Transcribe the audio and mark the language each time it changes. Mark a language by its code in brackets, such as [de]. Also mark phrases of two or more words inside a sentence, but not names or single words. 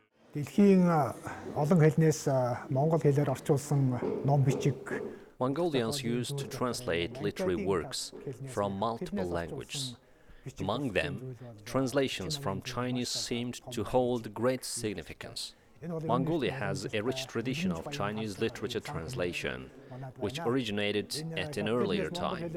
[mn] Дэлхийн олон хэлнээс монгол хэлээр орчуулсан ном бичиг [en] Mongolians used to translate literary works from multiple languages. Among them, translations from Chinese seemed to hold great significance. Mongolia has a rich tradition of Chinese literature translation, which originated at an earlier time.